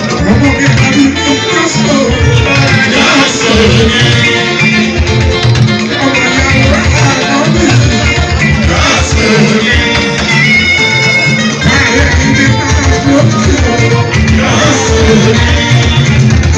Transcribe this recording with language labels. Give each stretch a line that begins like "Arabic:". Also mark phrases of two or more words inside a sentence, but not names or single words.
Yoruba: Ọmọ mi Àlàbí mi,
English: just go. Just go.
Yoruba: Ọmọ ìyá wa, Àlàbí.
English: Just go.
Yoruba: Báyọ̀ ni mi máa lọ sí ọ.
English: Just go.